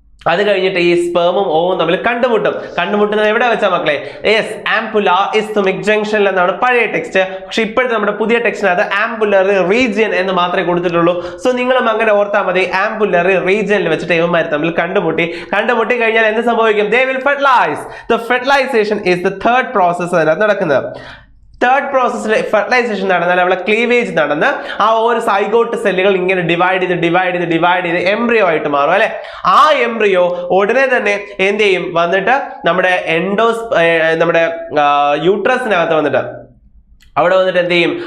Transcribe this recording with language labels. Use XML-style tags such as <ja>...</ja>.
<ml>അത് കഴിഞ്ഞിട്ട് ഈ സ്പെർമും ഓവും തമ്മിൽ കണ്ടുമുട്ടുന്നത് എവിടെ വെച്ചാ മക്കളെ? യെസ്, ആംപുലാർ ഇസ്തുമിക് ജംഗ്ഷനിൽ എന്നാണ് പഴയ ടെക്സ്റ്റ്. പക്ഷെ ഇപ്പോഴത്തെ നമ്മുടെ പുതിയ ടെക്സ്റ്റിനകത്ത് ആംപുലറി റീജിയൻ എന്ന് മാത്രമേ കൊടുത്തിട്ടുള്ളൂ. സോ നിങ്ങളും അങ്ങനെ ഓർത്താൽ മതി. ആംപുലറി റീജിയനിൽ വെച്ചിട്ട് ഇവന്മാർ തമ്മിൽ കണ്ടുമുട്ടി കഴിഞ്ഞാൽ എന്ത് സംഭവിക്കും?</ml> <en>They will fertilize. The fertilization is the third process</en> <ml>അതിനകത്ത് നടക്കുന്നത്. തേർഡ് പ്രോസസ്സിൽ ഫെർട്ടിലൈസേഷൻ നടന്നാൽ അവിടെ ക്ലീവേജ് നടന്ന് ആ ഒരു സൈഗോട്ട് സെല്ലുകൾ ഇങ്ങനെ ഡിവൈഡ് ചെയ്ത് എംബ്രിയോ ആയിട്ട് മാറും അല്ലെ. ആ എംബ്രിയോ ഉടനെ തന്നെ എന്ത് ചെയ്യും? വന്നിട്ട് നമ്മുടെ യൂട്രസിനകത്ത് വന്നിട്ട് അവിടെ എന്ത് ചെയ്യും?</ml>